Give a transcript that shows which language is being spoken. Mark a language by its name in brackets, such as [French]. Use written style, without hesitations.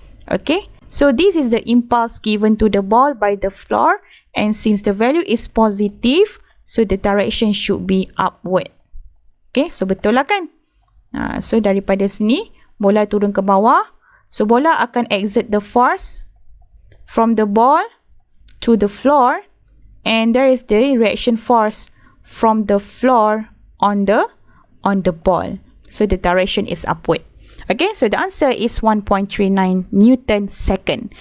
[English] Okay, so this is the impulse given to the ball by the floor, and since the value is positive, so the direction should be upward. [Malay] Okay, so betul lah kan? So daripada sini, bola turun ke bawah. [English] So [Malay] bola akan [English] exert the force from the ball to the floor, and there is the reaction force from the floor on the ball. So the direction is upward. Okay, so the answer is 1.39 Newton second.